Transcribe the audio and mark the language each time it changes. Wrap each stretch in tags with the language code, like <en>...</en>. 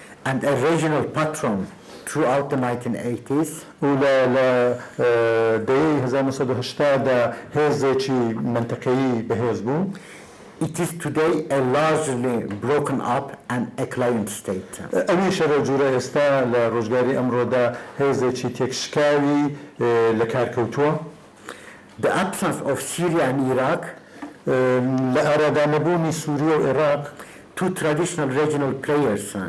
<en>and a regional patron throughout the 1980s,</en> <ckb>و لە دەیەی 1970 دا هێزێکی منتەقەیی بەهێز بوو</ckb> <en>it is today a largely broken up and a client state.</en> <ckb>ئەویشە لە جوورە ئێستا لە ڕۆژگاری ئەمڕۆدا هێزێکی تێکشکاوی لە کارکەوتووە</ckb> <en>The absence of Syria and Iraq,</en> <ckb>لە ئارادانەبوونی سووریا و عێراق</ckb> <en>two traditional regional players,</en>